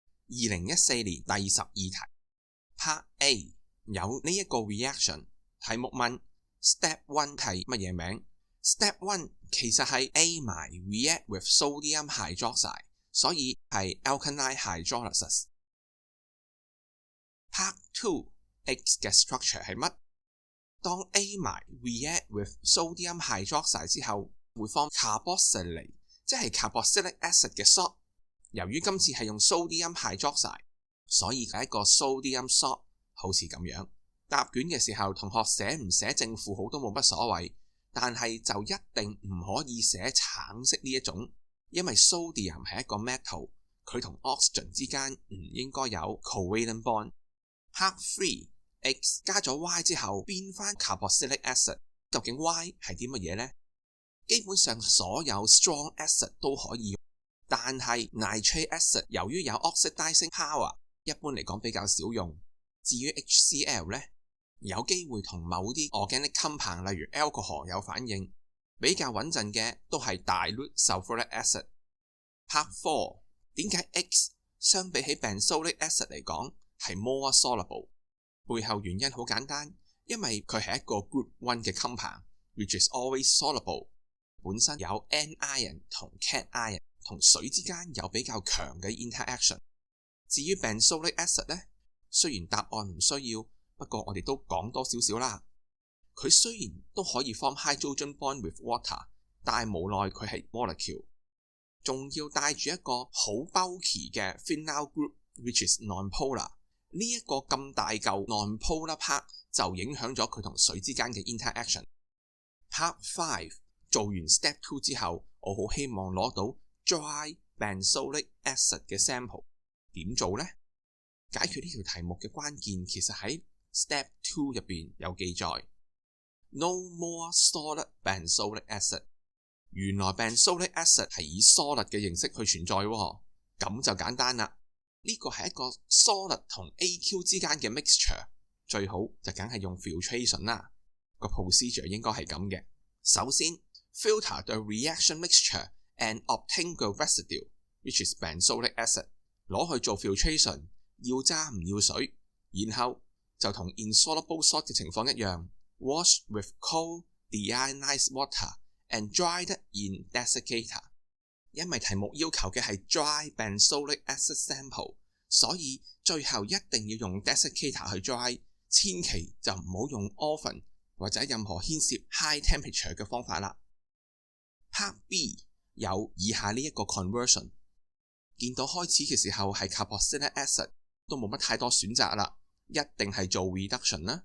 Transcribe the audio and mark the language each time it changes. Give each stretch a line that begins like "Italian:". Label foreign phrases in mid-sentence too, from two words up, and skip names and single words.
Cantonese: 2014 年第12題 Part A 有呢一個 reaction， 題目問 Step 1係乜嘢名？
English: Step 1
Cantonese: 其實係
English: amide react with sodium hydroxide，
Cantonese: 所以係
English: alkaline hydrolysis。
Cantonese: Part 2 X 嘅 structure 係乜？當
English: amide react with sodium hydroxide
Cantonese: 之後會 form carboxylate， 即係
English: carboxylic acid
Cantonese: 嘅 salt。由於今次係用
English: sodium hydroxide，
Cantonese: 所以係一個
English: sodium salt，
Cantonese: 好似咁樣。答卷嘅時候，同學寫唔寫正負號都冇乜所謂，但係就一定唔可以寫橙色呢一種，因為 sodium 係一個 metal， 佢同 oxygen 之間唔應該有
English: covalent bond。
Cantonese: Part 3 X 加咗 Y 之後變翻
English: carboxylic acid，
Cantonese: 究竟 Y 係啲乜嘢呢？基本上所有
English: strong acid
Cantonese: 都可以用，但係
English: nitric acid
Cantonese: 由於有
English: oxidizing power，
Cantonese: 一般嚟講比較少用。至於 HCl 呢，有機會同某啲
English: organic compound
Cantonese: 例如 alcohol 有反應，比較穩陣嘅都係
English: dilute sulfuric acid。
Cantonese: Part 4 點解 X 相比起
English: benzoic acid
Cantonese: 嚟講係
English: more soluble？
Cantonese: 背後原因好簡單，因為佢係一個 group 1嘅
English: compound which is always soluble，
Cantonese: 本身有 anion 同 cation， 同水之間有比較強嘅 interaction。至於
English: benzoic acid
Cantonese: 呢，雖然答案唔需要，不過我哋都講多少少啦。佢雖然都可以
English: form hydrogen bond with water，
Cantonese: 但係無奈佢係 molecule， 仲要帶住一個好 bulky 嘅
English: phenyl group which is nonpolar。
Cantonese: 呢一個咁大嚿
English: nonpolar part
Cantonese: 就影響咗佢同水之間嘅 interaction。 Part 5做完 Step 2之後，我好希望攞到
English: dry benzoic acid
Cantonese: 嘅 sample。點做呢？解決呢條題目嘅關鍵其實喺 Step 2入邊有記載
English: No more solid benzoic acid。
Cantonese: 原來
English: benzoic acid
Cantonese: 係以 solid 嘅形式去存在喎，咁就簡單啦。呢個係一個 solid 同 AQ 之間嘅 mixture， 最好就梗係用 filtration 啦。
English: 個 procedure
Cantonese: 應該係咁嘅。首先
English: filter the reaction mixture and obtain the residue which is benzoic acid，
Cantonese: 攞去做 filtration， 要渣唔要水，然後就同
English: insoluble salt
Cantonese: 嘅情況一樣
English: wash with cold deionized water and dried in desiccator。
Cantonese: 因為題目要求嘅係
English: dry benzoic acid sample，
Cantonese: 所以最後一定要用 desiccator 去 dry， 千祈就唔好用 oven 或者任何牽涉
English: high temperature
Cantonese: 嘅方法啦。 Part B 有以下呢一個 conversion， 見到開始嘅時候係
English: carboxylic acid，
Cantonese: 都冇乜太多選擇啦，一定係做 reduction 啦。